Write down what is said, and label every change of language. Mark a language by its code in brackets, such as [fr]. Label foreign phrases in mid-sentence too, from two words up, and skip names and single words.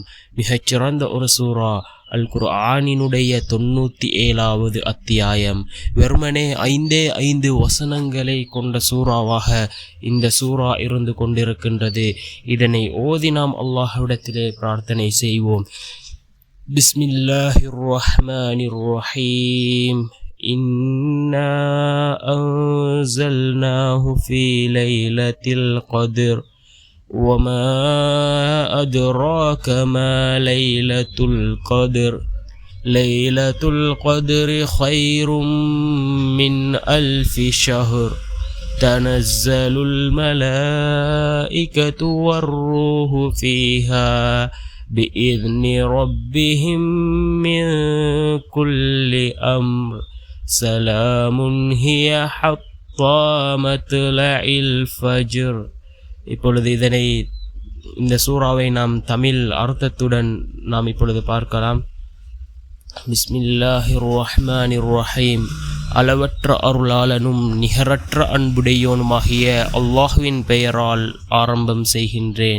[ta] மிகச்சிறந்த ஒரு சூறா அல் குர்ஆனினுடைய 97வது அத்தியாயம். வெறுமனே 5 வசனங்களை கொண்ட சூறாவாக இந்த சூறா இருந்து கொண்டிருக்கின்றது. இதனை ஓதி நாம் அல்லாஹ்விடத்திலே பிரார்த்தனை செய்வோம். [ar] بسم الله الرحمن الرحيم. إنا أنزلناه في ليلة القدر وما أدراك ما ليلة القدر ليلة القدر خير من 1000 شهر تنزل الملائكة والروح فيها بإذن ربهم من كل أمر سلام هي حتى مطلع الفجر. [ta] இப்பொழுது இந்த சூறாவை நாம் தமிழ் அர்த்தத்துடன் நாம் இப்பொழுது பார்க்கலாம். [ar] بسم الله الرحمن الرحيم. [ta] அளவற்ற அருளாளனும் நிகரற்ற அன்புடையோனுமாகிய அல்லாஹ்வின் பெயரால் ஆரம்பம் செய்கின்றேன்.